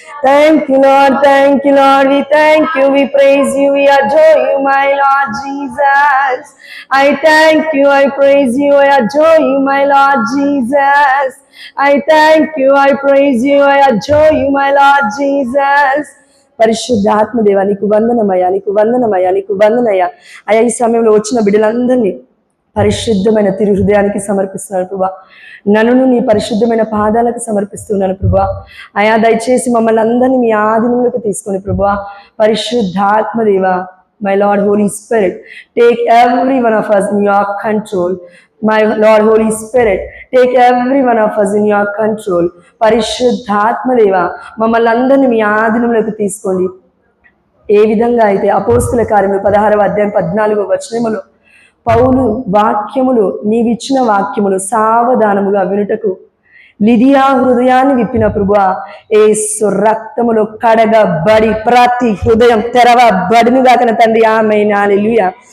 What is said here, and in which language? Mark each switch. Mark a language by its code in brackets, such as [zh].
[en] Thank you, Lord, thank you, Lord, we thank you, we praise you, we adore you, my Lord Jesus. I thank you, I praise you, I adore you, my Lord Jesus. I thank you, I praise you, I adore you, my Lord Jesus. [te] పరిశుద్ధాత్మ దేవా నీకు వందనమయ్యా, నీకు వందనమయ్యా, నీకు వందనయ్యా. అయ్యా ఈ సమయంలో వచ్చిన బిడ్డలందరినీ పరిశుద్ధమైన తిరు హృదయానికి సమర్పిస్తున్నాను ప్రభా. నన్ను నీ పరిశుద్ధమైన పాదాలకు సమర్పిస్తున్నాను ప్రభా. అయా దయచేసి మమ్మల్ని అందరినీ మీ ఆధీనంలోకి తీసుకొని ప్రభా. పరిశుద్ధాత్మ దేవా, [en] My Lord Holy Spirit, take every one of us in your control. My Lord Holy Spirit, take every one of us in your control. [te] పరిశుద్ధాత్మ దేవా, మమ్మల్ని అందరినీ మీ ఆధీనంలోకి తీసుకోండి. ఏ విధంగా అయితే అపోస్తుల కార్యములు 16వ అధ్యాయం 14వ వచనములో పౌలు వాక్యములు, నీవిచ్చిన వాక్యములు సావధానముగా వినుటకు లిదియా హృదయాన్ని విప్పిన ప్రభువా, యేసు రక్తములో కడగబడి ప్రతి హృదయం తెరవబడిన గాకన తండ్రి. ఆమేన్, హల్లెలూయా.